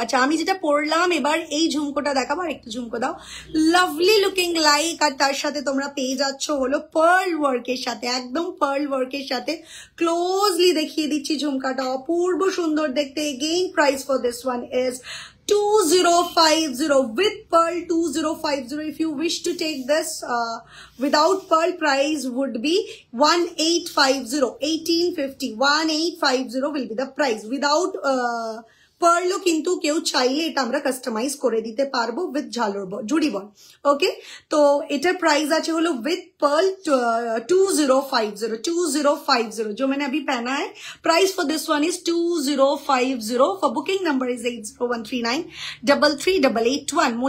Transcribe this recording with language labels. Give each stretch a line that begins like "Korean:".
Bangla: আচ্ছা আমি যেটা পরলাম এবার এই ঝুমকোটা দেখাবো। আর একটু ঝুমকো দাও,
English: Lovely looking like.
Bangla: আর তার সাথে তোমরা পেয়ে যাচ্ছ হলো পার্ল ওয়ার্কের সাথে, একদম পার্ল ওয়ার্কের সাথে। ক্লোজলি দেখিয়ে দিচ্ছি ঝুমকাটা, অপূর্ব সুন্দর দেখতে।
English: Again price for this one is 2050 with pearl 2050. If you wish to take this without pearl, price would be 1850 1850 1850 will be the price. Without pearl
Bangla: কিন্তু কেউ চাইলে এটা আমরা কাস্টমাইজ করে দিতে পারবো উইথ ঝালর জুড়ি বল। ওকে, তো এটার প্রাইস আছে হলো উইথ pearl 2050 2050
Hindi: जो मैंने अभी पहना है।
English: Price for this one is 2050। For booking number is 8013933881।